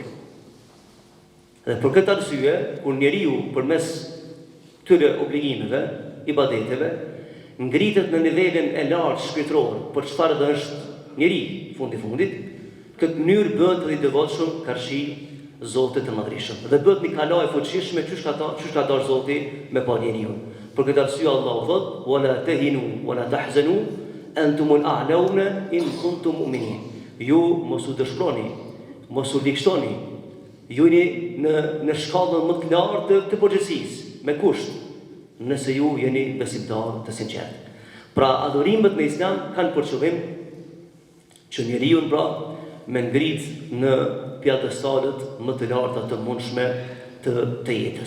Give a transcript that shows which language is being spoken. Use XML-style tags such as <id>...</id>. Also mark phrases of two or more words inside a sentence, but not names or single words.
<sq>Dhe për këtë arsye, kur njeriu përmes këtyre obligimeve, ibadeteve, ngritet në nivelin e lartë shpirtëror, për çfarë dhe është njeri fundit, këtë mënyrë bëhet dhe i devotshëm karshi Zotit të Madhreshëm. Dhe bëhet një kalaj fuqishme çysh ka dash Zoti me pa njeriu. Për këtë arsye Allahu thot:</sq> <ar>"ولا تهنوا ولا تحزنوا وأنتم الأعلون إن كنتم مؤمنين."</ar> <sq>Ju mos u dëshproni, mos u likështoni. Ju jeni në shkallën më të lartë të përgjegjësisë, me kusht, nëse ju jeni besimtar të sinqert. Pra adhurimet në Islam kanë për qëllim që njeriu pra me ngrit në pjatëstalet më të larta të mundshme të jetës.</sq>